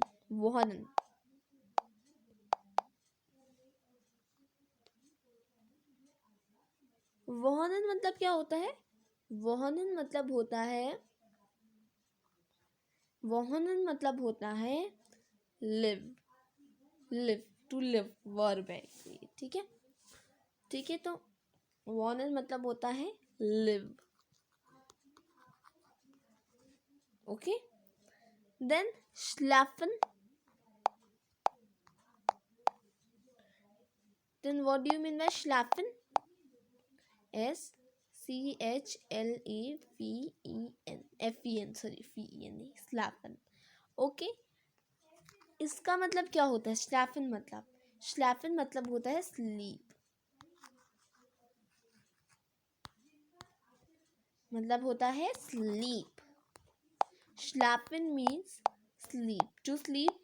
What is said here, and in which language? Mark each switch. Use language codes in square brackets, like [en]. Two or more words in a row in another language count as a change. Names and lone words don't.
[hi] वोहनन वोहनन मतलब क्या होता है? वोहनन मतलब होता है, वोहनन मतलब होता है लिव। [en] live, to live verb है। [hi] ठीक है, ठीक है, तो वोहनन मतलब होता है लिव। [en] okay, then schlafen। Then what do you mean by schlafen? [de] SCHLAFEN, sorry, FEN, schlafen। [hi] ओके, इसका मतलब क्या होता है? schlafen मतलब होता है स्लीप। मतलब होता है स्लीप। [en] schlafen means sleep, to sleep.